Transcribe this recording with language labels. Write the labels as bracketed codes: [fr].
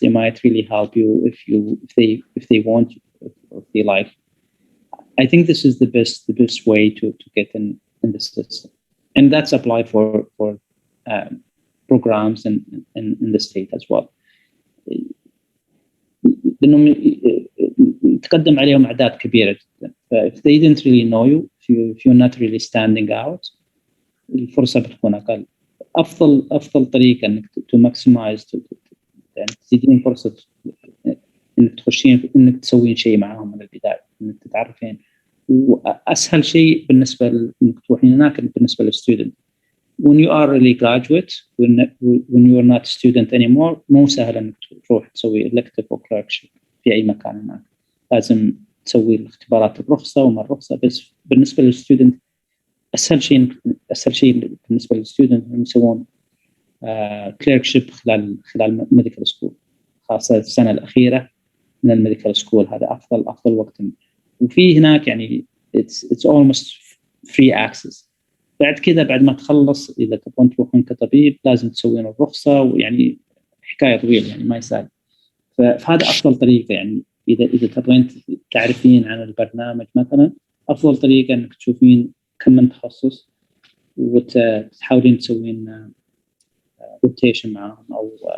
[en] They might really help you if they want, if they like. I think this is the best way to get in the system, and that's applied for programs in the state as well. [ar] لأنهم تقدم عليهم أعداد كبيرة جدا. [en] If they didn't really know you, if you're not really standing out, [ar] الفرصة بتكون أقل. أفضل طريقة إنك [en] to maximize [ar] يعني تزيدين فرصة إنك تخشين، إنك تسوين شيء معهم من البداية، إنك تتعرفين. وأسهل شيء بالنسبة إنك تروحين هناك بالنسبة للستودنت. [en] When you are really graduate, when you are not a student anymore, [ar] مو سهل إنك تروح تسوي elective أو clerkship في أي مكان هناك. لازم تسوي الاختبارات الرخصة وما الرخصة. بس بالنسبة للستودنت أسهل شيء بالنسبة للستودنت إنهم يسوون clerkship خلال [en] medical school، [ar] خاصة السنة الأخيرة من الميديكال سكول. هذا أفضل وقت. وفي هناك يعني [en] it's almost free access. [ar] بعد كذا بعد ما تخلص إذا تبغون تروحون كطبيب لازم تسوين الرخصة، ويعني حكاية طويلة يعني ما يسهل. فهذا أفضل طريقة. يعني إذا تبغين تعرفين عن البرنامج مثلا، أفضل طريقة إنك تشوفين كم من تخصص وتحاولين تسوين روتيشن معهم أو